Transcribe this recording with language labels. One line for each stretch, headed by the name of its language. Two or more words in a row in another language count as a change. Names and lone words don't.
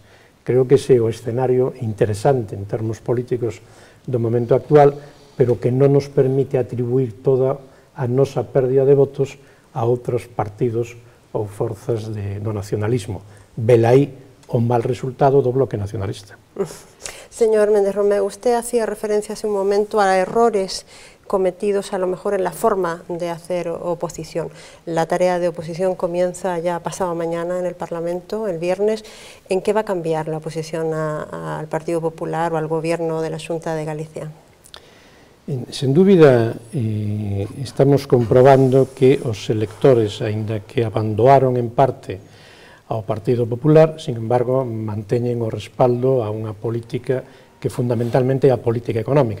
Galician: Creo que ese é o escenario interesante en termos políticos do momento actual, pero que non nos permite atribuir toda a nosa pérdida de votos a outros partidos ou forzas do nacionalismo. Velaí o mal resultado do bloque nacionalista.
Spanish: Señor Méndez Romeu, usted hacía referencia hace un momento a errores cometidos a lo mejor en la forma de hacer oposición. La tarea de oposición comienza ya pasado mañana en el Parlamento, el viernes. ¿En qué va a cambiar la oposición al Partido Popular o al Gobierno de la Xunta de Galicia?
Galician: Sen dúbida, estamos comprobando que os electores, aínda que abandoaron en parte ao Partido Popular,
Spanish: sin embargo,
Galician: manteñen o respaldo a unha política que fundamentalmente é a política económica.